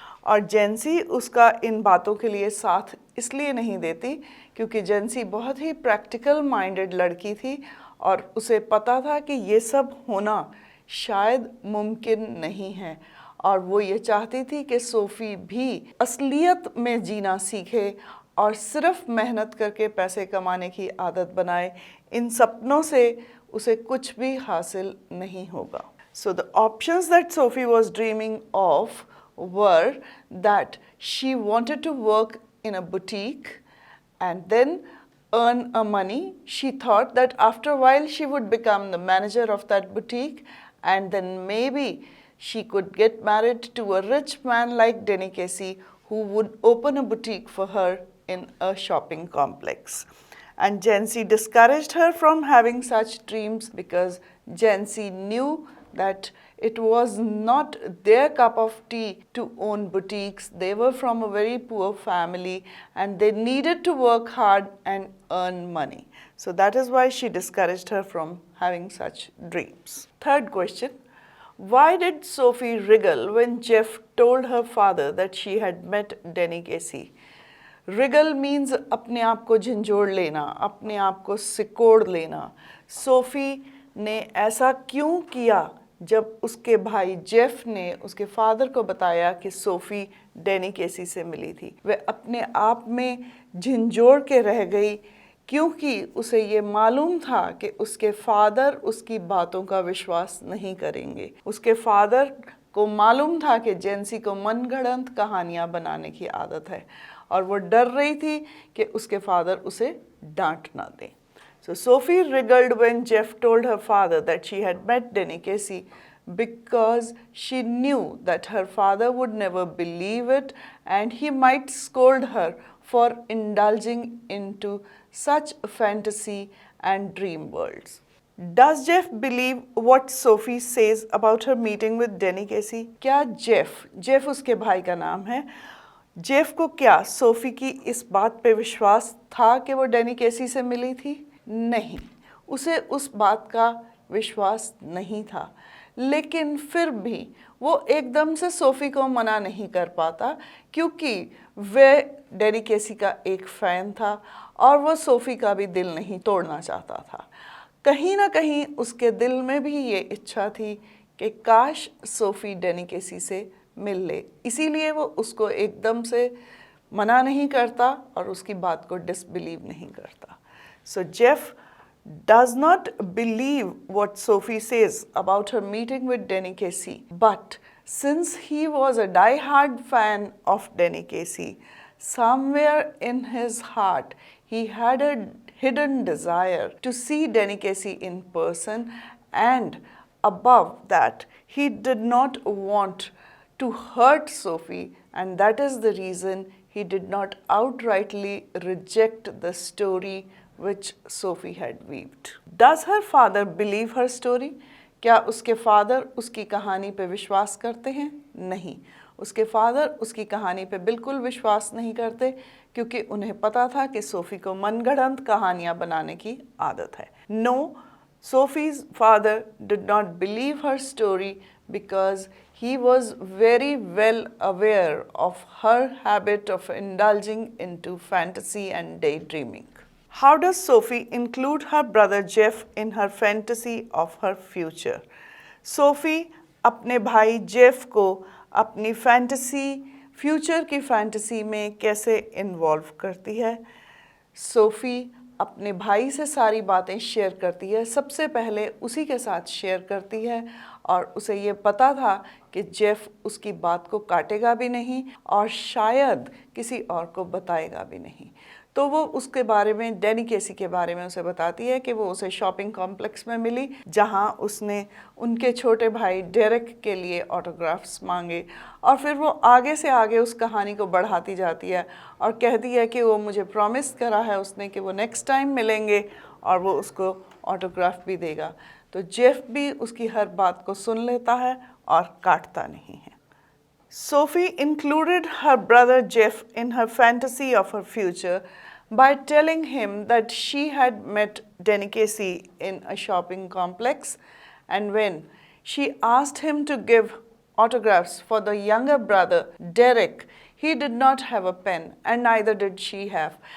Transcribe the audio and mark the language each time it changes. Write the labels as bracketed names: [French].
[Hindi] और जेंसी उसका इन बातों के लिए साथ इसलिए नहीं देती क्योंकि जेंसी बहुत ही प्रैक्टिकल माइंडेड लड़की थी और उसे पता था कि ये सब होना शायद मुमकिन नहीं है और वो ये चाहती थी कि सोफ़ी भी असलियत में जीना सीखे और सिर्फ मेहनत करके पैसे कमाने की आदत बनाए। इन सपनों से उसे कुछ भी हासिल नहीं होगा। [English] So the options that Sophie was dreaming of were that she wanted to work in a boutique and then earn a money. She thought that after a while she would become the manager of that boutique and then maybe she could get married to a rich man like Denny Casey who would open a boutique for her in a shopping complex. And Jency discouraged her from having such dreams because Jency knew that it was not their cup of tea to own boutiques. They were from a very poor family and they needed to work hard and earn money. So that is why she discouraged her from having such dreams. Third question. Why did Sophie wriggle when Jeff told her father that she had met Denny Casey? [Hindi] Regal means अपने आप को झंझोड़ लेना, अपने आप को सिकोड़ लेना। SoFi ने ऐसा क्यों किया जब उसके भाई जेफ ने उसके फादर को बताया कि सोफ़ी डेनी केसी से मिली थी? वह अपने आप में झंझोड़ के रह गई क्योंकि उसे ये मालूम था कि उसके फादर उसकी बातों का विश्वास नहीं करेंगे। उसके फादर को मालूम था कि जेंसी को मनगढ़ंत कहानियाँ बनाने की आदत है और वो डर रही थी कि उसके फादर उसे डांट ना दें। [English] So Sophie wriggled when Jeff told her father that she had met Denny Casey because she knew that her father would never believe it and he might scold her for indulging into such fantasy and dream worlds. Does Jeff believe what Sophie says about her meeting with Denny Casey? [Hindi] क्या Jeff उसके भाई का नाम है, Jeff को क्या SoFi की इस बात पे विश्वास था कि वो डेनी केसी से मिली थी? नहीं, उसे उस बात का विश्वास नहीं था, लेकिन फिर भी वो एकदम से सोफ़ी को मना नहीं कर पाता क्योंकि वह डेनी केसी का एक फ़ैन था और वो सोफ़ी का भी दिल नहीं तोड़ना चाहता था। कहीं ना कहीं उसके दिल में भी ये इच्छा थी कि काश सोफ़ी डेनी केसी से मिल ले, इसीलिए वो उसको एकदम से मना नहीं करता और उसकी बात को डिसबिलीव नहीं करता। [English] So Jeff does not believe what Sophie says about her meeting with Denny Casey, but since he was a die-hard fan of Denny Casey, somewhere in his heart he had a hidden desire to see Danny Casey in person, and above that, he did not want to hurt Sophie, and that is the reason he did not outrightly reject the story which Sophie had weaved. Does her father believe her story? [Hindi] क्या उसके father उसकी कहानी पे विश्वास करते हैं? नहीं, उसके फादर उसकी कहानी पे बिल्कुल विश्वास नहीं करते, क्योंकि उन्हें पता था कि सोफ़ी को मनगढ़ंत कहानियाँ बनाने की आदत है. [English] No, Sophie's father did not believe her story because he was very well aware of her habit of indulging into fantasy and daydreaming. How does Sophie include her brother Jeff in her fantasy of her future? [Hindi] Sophie अपने भाई Jeff को अपनी future की fantasy में कैसे involve करती है? SoFi अपने भाई से सारी बातें शेयर करती है. सबसे पहले उसी के साथ शेयर करती है, और उसे ये पता था कि जेफ उसकी बात को काटेगा भी नहीं और शायद किसी और को बताएगा भी नहीं. तो वो उसके बारे में, डैनी केसी के बारे में उसे बताती है कि वो उसे शॉपिंग कॉम्प्लेक्स में मिली, जहाँ उसने उनके छोटे भाई डेरेक के लिए ऑटोग्राफ्स मांगे. और फिर वो आगे से आगे उस कहानी को बढ़ाती जाती है और कहती है कि वो मुझे प्रॉमिस करा है उसने कि वो नेक्स्ट टाइम मिलेंगे और वो उसको ऑटोग्राफ भी देगा. तो जेफ भी उसकी हर बात को सुन लेता है और काटता नहीं है. [English] Sophie included her brother Jeff in her fantasy of her future by telling him that she had met Danny Casey in a shopping complex, and when she asked him to give autographs for the younger brother Derek, he did not have a pen, and neither did she have.